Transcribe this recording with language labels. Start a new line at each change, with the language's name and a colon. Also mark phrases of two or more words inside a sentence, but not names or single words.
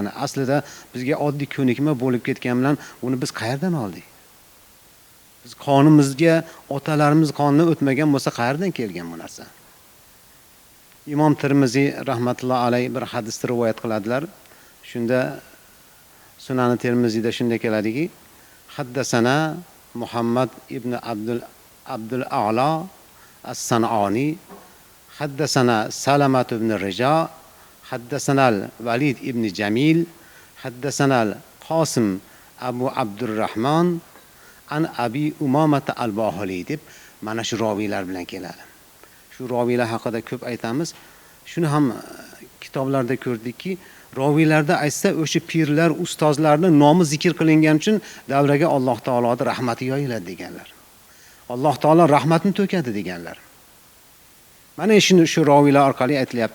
Uzbek: Aslida bizga oddiy ko'nikma bo'lib ketgan bilan uni biz qayerdan oldik? Biz qonimizga otalarimiz qonini o'tmagan bo'lsa, qayerdan kelgan bu narsa? Imom Tirmiziy
Arabic: رحمة الله عليه
Uzbek: bir hadisni rivoyat qiladilar. Shunda Sunan Tirmiziyda shunday keladiki, haddasana Muhammad ibn Abdul A'la as-San'ani, haddasana Salamat ibn Rija, haddasana Valid ibn Jamil, haddasana Qosim Abu Abdurrahman an Abi Umamata al-Bahili deb mana shu roviylar bilan keladi. Shu roviylar haqida ko'p aytamiz. Shuni ham kitoblarda ko'rdikki, roviylarda aytsa o'sha pirlar, ustozlarning nomi zikr qilingan uchun davraga Alloh taoloning rahmati yoyiladi deganlar. Alloh taolo rahmatini to'kadi deganlar. Mana shuni shu roviylar orqali aytilyapti.